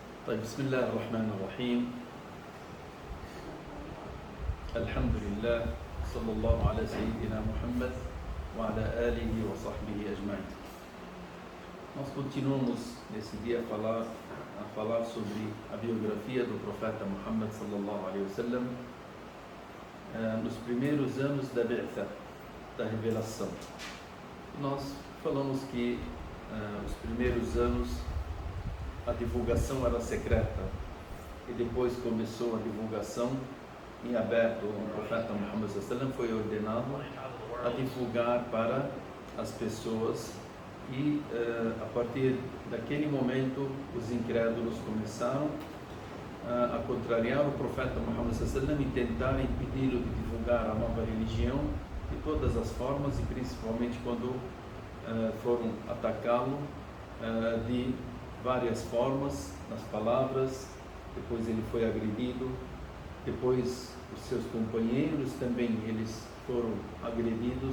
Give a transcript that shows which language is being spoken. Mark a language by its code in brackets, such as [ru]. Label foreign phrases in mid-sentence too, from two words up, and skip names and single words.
[ar] طيب بسم الله الرحمن الرحيم. الحمد لله صلى الله على سيدنا Muhammad وعلى آله وصحبه أجمعين. [pt] Nós continuamos nesse dia a falar sobre a biografia do profeta Muhammad [ar] صلى الله عليه وسلم [pt] nos primeiros anos da Bi'tha, da revelação. Nós falamos que os primeiros anos a divulgação era secreta e depois começou a divulgação em aberto. O profeta Muhammad [ar] صلى الله عليه وسلم [pt] foi ordenado a divulgar para as pessoas e a partir daquele momento os incrédulos começaram a contrariar o profeta Muhammad [ar] صلى الله عليه وسلم [pt] e tentar impedi-lo de divulgar a nova religião de todas as formas e principalmente quando foram atacá-lo de várias formas, nas palavras. Depois ele foi agredido, depois os seus companheiros também eles foram agredidos.